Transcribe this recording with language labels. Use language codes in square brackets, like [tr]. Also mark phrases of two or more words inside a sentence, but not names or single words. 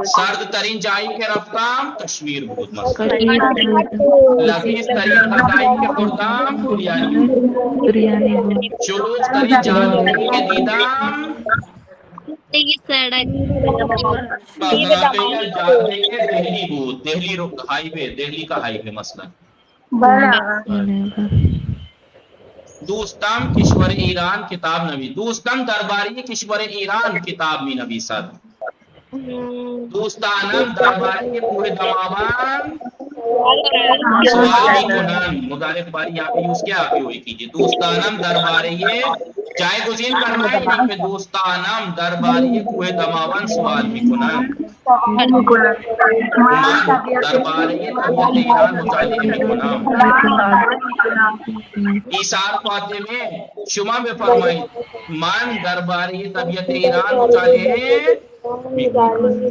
[fa] سرد ترین جایی که رفتم کشمیر بود. مثلا لذیذ ترین غذایی که خوردم بریانی بود. شلوغ ترین جادوگری که دیدم دہلی بود. [ur] دہلی ہائی وے، دہلی کا ہائی وے مثلا. [fa] دوستم کشور ایران کتاب نویس. دوستم درباری کشور ایران کتاب می نویسد. دوستانم درباری کوه دماوند سوال می کنند. [ur] مضارع باری یہاں پہ یوز کیا آپ ہوئی کیجیے. [fa] دوستانم درباری [ur] جایگزین کرنا ہے یہاں پہ. [fa] دوستانم درباری کوه دماوند سوال می کنند. من درباره طبیعت ایران مطالعه میکنم. ایثار فاطمه شما بفرمایید. من درباره طبیعت ایران مطالعه میکنم.